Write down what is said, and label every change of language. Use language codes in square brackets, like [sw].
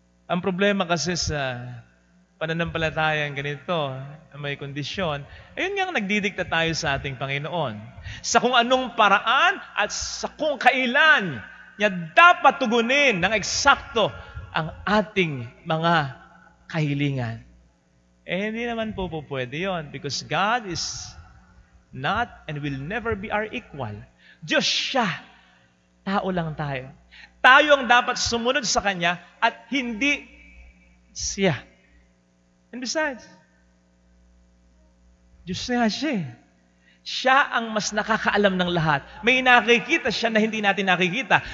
[tl] Ang problema kasi sa pananampalatayang ganito, na may kondisyon, ayun nga nagdidikta tayo sa ating Panginoon. Sa kung anong paraan at sa kung kailan niya dapat tugunin ng eksakto ang ating mga kahilingan. Hindi naman po pwede yun [en] because God is not and will never be our equal. [tl] Diyos siya. Tao lang tayo. Tayo ang dapat sumunod sa Kanya at hindi siya. And besides, Diyos nga siya. Siya ang mas nakakaalam ng lahat. May nakikita siya na hindi natin nakikita.